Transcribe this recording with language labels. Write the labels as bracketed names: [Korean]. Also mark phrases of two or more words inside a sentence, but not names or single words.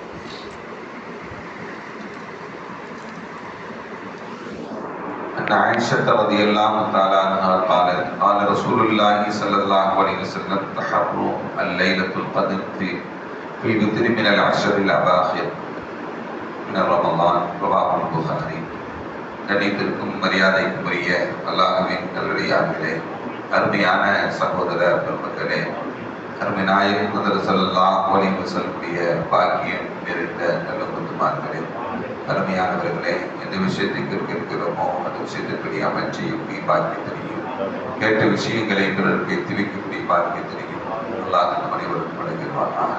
[Arabic] أن عائشة رضي الله تعالى عنها قالت قال رسول الله صلى الله عليه وسلم تحروا الليلة القدر في الوتر من العشر الأواخر من رمضان رواه البخاري. [Tamil] கணித்திற்கும் மரியாதைக்கும் உரிய அல்லாஹ்வின் நல்லடியார்களே, அருமையான சகோதர பெருமக்களே, அருமை நாயகம் [Arabic] صلى الله عليه وسلم [Tamil] பாக்கியம் நிறைந்த நல்ல முத்துமார்களே, அருமையானவர்களே, எந்த விஷயத்தை கேட்கிறோமோ அந்த விஷயத்திற்குரிய அமைச்சையும் பாக்கியத்தினையும் கேட்ட விஷயங்களை பிறருக்கு எத்தி வைக்கக்கூடிய பாக்கியத்தினையும் அல்லாஹ் நம் அனைவரும் வழங்குவானாக.